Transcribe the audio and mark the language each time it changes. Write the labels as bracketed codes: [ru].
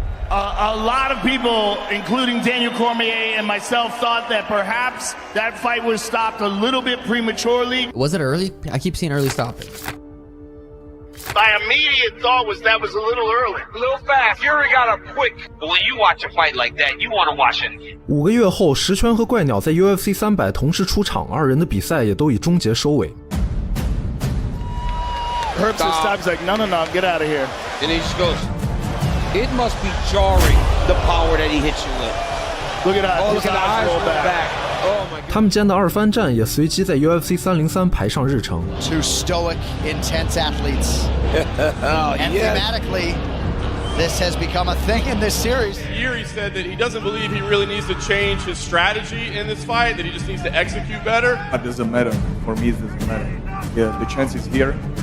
[en] A lot of people, including Daniel Cormier and myself, thought that perhaps that fight was stopped a little bit prematurely. Was it early? I keep seeing early stopping. My immediate thought was that was a little early. A little fast. Fury got up quick. But when you watch a fight like that, you want to watch it again. [zh] 5个月后，石泉和怪鸟在 UFC 300同时出场，二人的比赛也都以终结收尾。 [en] Herbst this time is like, no, get out of here. And he just goes, it must be jarring, the power that he hits you with. Look at that. Oh, look at the eyes roll back. [zh] 他们间的二番战也随即在 UFC 303排上日程。 [en] Two stoic, intense athletes. And thematically, this has become a thing in this series. Yuri said that he doesn't believe he really needs to change his strategy in this fight, that he just needs to execute better. It doesn't matter. For me, it doesn't matter. Yeah, the chance is here.